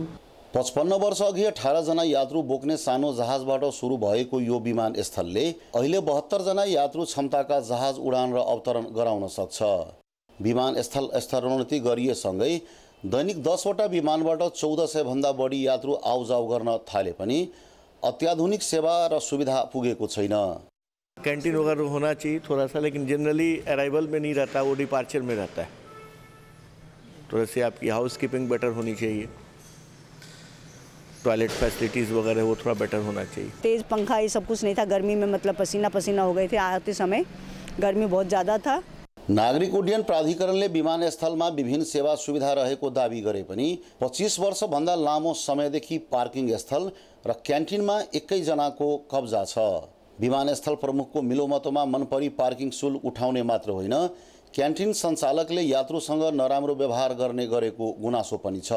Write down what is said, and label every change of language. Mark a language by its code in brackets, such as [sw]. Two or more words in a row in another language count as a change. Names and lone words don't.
[ne] 55 वर्ष अघि 18 जना यात्रु बोक्ने सानो जहाजबाट सुरु भएको यो विमानस्थलले अहिले 72 जना यात्रु क्षमताका जहाज उडान र अवतरण गराउन सक्छ। विमानस्थल स्तरोन्नति गरिएसँगै दैनिक 10 वटा विमानबाट 1400 भन्दा बढी यात्रु आउजाउ गर्न थाले पनि अत्याधुनिक सेवा र सुविधा पुगेको छैन। [hi] कैंटीन वगैरह होना चाहिए थोड़ा सा, लेकिन [en] generally arrival [hi] में नहीं रहता, वो डिपार्चर में रहता है। थोड़ा से आपकी [en] house keeping better [hi] होनी चाहिए, [en] toilet facilities [hi] वगैरह वो थोड़ा बेटर होना चाहिए। तेज़ पंखा ये सब कुछ नहीं था, गर्मी में मतलब पसीना पसीना हो गए थे आते समय, गर्मी बहुत ज़्यादा था। [ne] नागरिक उड्डयन प्राधिकरणले विमानस्थलमा विभिन्न सेवा सुविधा रहेको दाबी गरे पनि 25 वर्षभन्दा लामो समयदेखि पार्किङ स्थल र क्यान्टिनमा एकै जनाको कब्जा छ। विमानस्थल प्रमुखको मिलोमतोमा मनपरी पार्किङ शुल्क उठाउने मात्र होइन, क्यान्टिन सञ्चालकले यात्रुसँग नराम्रो व्यवहार गर्ने गरेको गुनासो पनि छ।